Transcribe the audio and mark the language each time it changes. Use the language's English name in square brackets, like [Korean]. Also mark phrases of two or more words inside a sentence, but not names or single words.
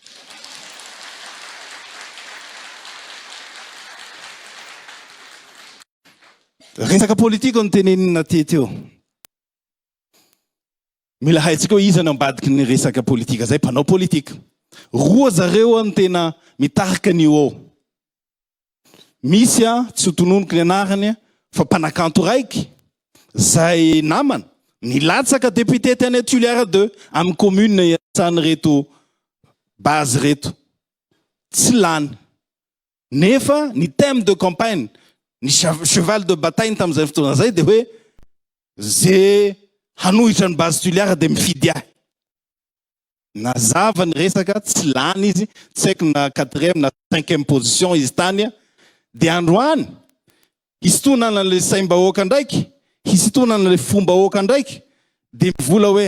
[Malagasy] resaka politika no tenenina teo mila haitsika hoe iza no ambadiky ny resaka politika zay mpanao politika roa zareo no tena mitarika ny ao misy tsy ho tononoko ny anarany fa mpanakanto raiky zay namana nilatsaka député tany Toliara 2 amin'ny commune iatsany reto base reto tsy lany nefa ny [French] thème de campagne [Malagasy] ny [French] cheval de bataille [Malagasy] tam'izay fotoana zay de hoe ze hanohitra ny base Toliara de mifidy ahy nazava ny resaka tsy lany izy tsy haiko na 4e na 5e position izy tany de androany hisintonana le saim-bahoaka ndraiky hisintonana le fombahoaka ndraiky de mivola hoe